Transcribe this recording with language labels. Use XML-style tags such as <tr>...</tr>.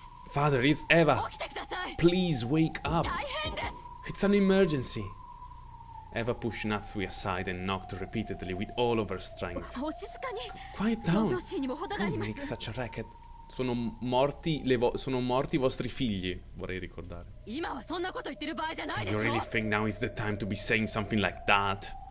<en>Father, it's Eva. Please wake up. It's an emergency. Eva pushed Natsuhi aside and knocked repeatedly with all of her strength. Quiet down. Don't make such a racket.</en> <it>Sono morti i vostri figli, vorrei ricordare.</it> <en>Do you really think now is the time to be saying something like that?</en>